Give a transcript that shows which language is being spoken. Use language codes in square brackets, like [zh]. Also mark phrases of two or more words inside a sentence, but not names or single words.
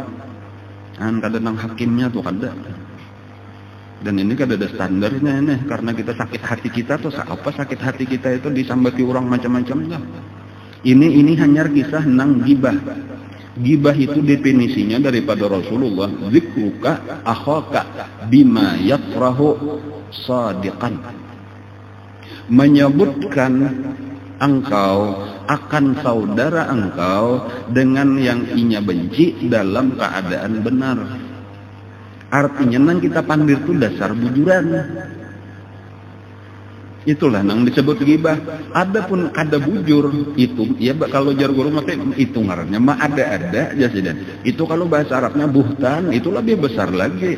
[bjn] Kadang nang hakimnya tuh kada. Dan ini kada ada standarnya ini karena kita sakit hati kita tuh apa sakit hati kita itu disambati orang macam-macam lah. [id] Ini hanya kisah nang ghibah. Ghibah itu definisinya daripada Rasulullah, [ar] ذكرك أخاك بما يكره صادقا. [id] Menyebutkan engkau akan saudara engkau dengan yang inya benci dalam keadaan benar. [bjn] Artinya nang kita pandir itu dasar bujuran. Itulah nang disebut gibah. Adapun kada bujur itu ya kalau jar guru mah itu ngarannya mah ada jasiden. [id] Itu kalau bahasa Arabnya buhtan, itu lebih besar lagi.